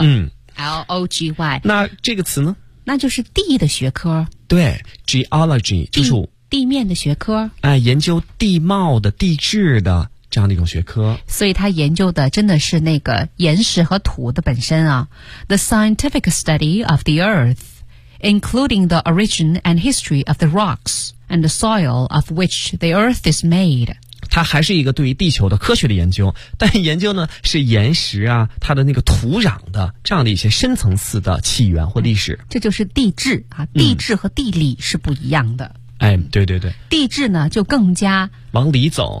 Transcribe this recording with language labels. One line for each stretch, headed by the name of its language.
Chinese: 嗯， LOGY，那这个词呢，那就是地的学科。对， geology 就是地面的学科，哎，研究地貌的地质的这样的一种学科，所以他研究的真的是那个岩石和土的本身啊。
English: The scientific study of the earth, including the origin and history of the rocks and the soil of which the earth is made.
Chinese: 它还是一个对于地球的科学的研究，但研究呢是岩石啊，它的那个土壤的这样的一些深层次的起源或历史。这就是地质啊，地质和地理是不一样的。嗯，哎，对对对，地质呢就更加往里走，